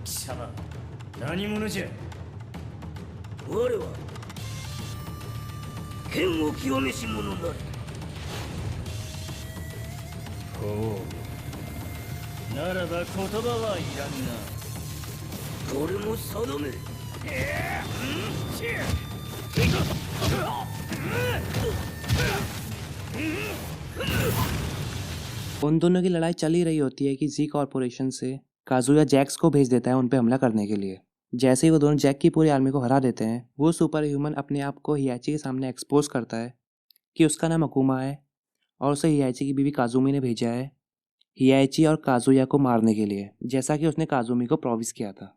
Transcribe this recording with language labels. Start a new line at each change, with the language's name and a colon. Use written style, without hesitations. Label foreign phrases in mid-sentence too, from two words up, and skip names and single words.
Japanese: 様何者じゃ我は剣を極めし者なりほうならば言葉はいらんなこれも定め
Hindi: उन दोनों की लड़ाई चल ही रही होती है कि जी कॉर्पोरेशन से काजुया जैक्स को भेज देता है उन पे हमला करने के लिए। जैसे ही वो दोनों जैक की पूरी आर्मी को हरा देते हैं, वो
English: super human
Hindi: अपने आप को हियाची के सामने एक्सपोज करता है कि उसका नाम अकुमा है और उसे हियाची की बीवी काजुमी ने भेजा है हियाची और काजुया को मारने के लिए, जैसा कि उसने काजुमी को प्रॉमिस किया था।